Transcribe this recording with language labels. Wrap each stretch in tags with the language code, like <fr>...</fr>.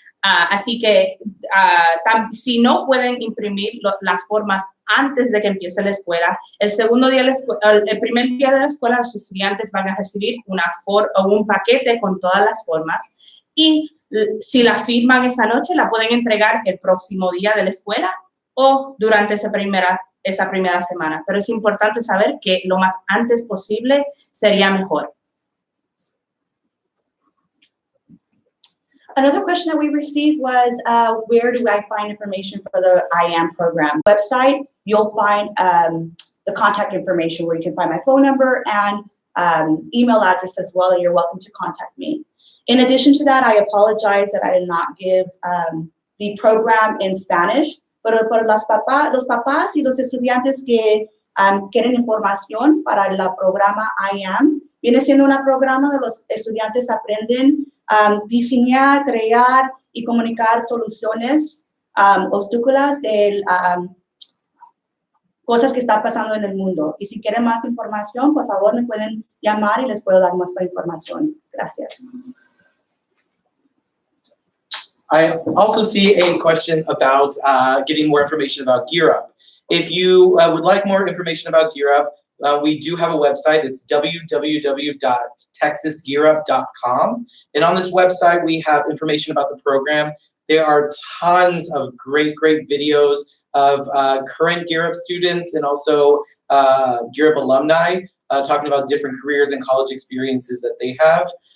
<es>Así que si no pueden imprimir las formas antes de que empiece la escuela, el primer día de la escuela los estudiantes van a recibir un paquete con todas las formas y si la firman esa noche la pueden entregar el próximo día de la escuela o durante esa primera semana. Pero es importante saber que lo más antes posible sería mejor.</es> <en>Another question that we received was, where do I find information for the IAM program? Website, you'll find the contact information where you can find my phone number and email address as well, and you're welcome to contact me. In addition to that, I apologize that I did not give the program in Spanish,</en> <es>pero por los papás y los estudiantes que quieren información para el programa IAM, viene siendo un programa donde los estudiantes aprenden diseñar, crear y comunicar soluciones obstáculos de cosas que están pasando en el mundo. Y si quieren más información, por favor me pueden llamar y les puedo dar más información. Gracias.</es> <en>I also see a question about getting more information about Gear Up. If you would like more information about Gear Up, we do have a website. It's www.texasgearup.com. And on this website, we have information about the program. There are tons of great videos of current Gear Up students and also Gear Up alumni talking about different careers and college experiences that they have.</en>